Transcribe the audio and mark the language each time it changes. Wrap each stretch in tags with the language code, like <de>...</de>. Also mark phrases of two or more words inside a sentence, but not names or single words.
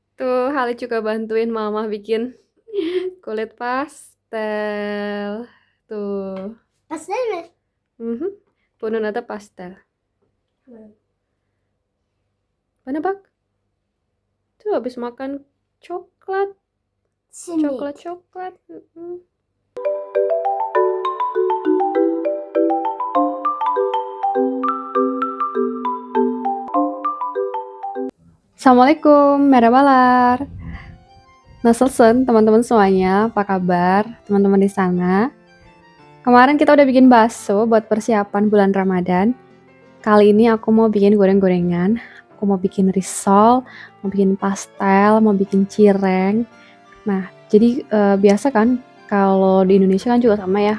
<id>Tuh, Halid juga bantuin mama bikin kulit pastel. Tuh.</id> <tr>Pastel mi? Mhm. Bunun adı pastel. Mana bak?</tr> <id>Tuh habis makan coklat. Simit. Coklat. Assalamualaikum,</id> <tr>merhabalar.</tr> <id>Nasılsın teman-teman semuanya? Apa kabar teman-teman di sana? Kemarin kita udah bikin bakso buat persiapan bulan Ramadan. Kali ini aku mau bikin goreng-gorengan. Aku mau bikin risol, mau bikin pastel, mau bikin cireng. Nah, jadi biasa kan kalau di Indonesia kan juga sama ya.</id>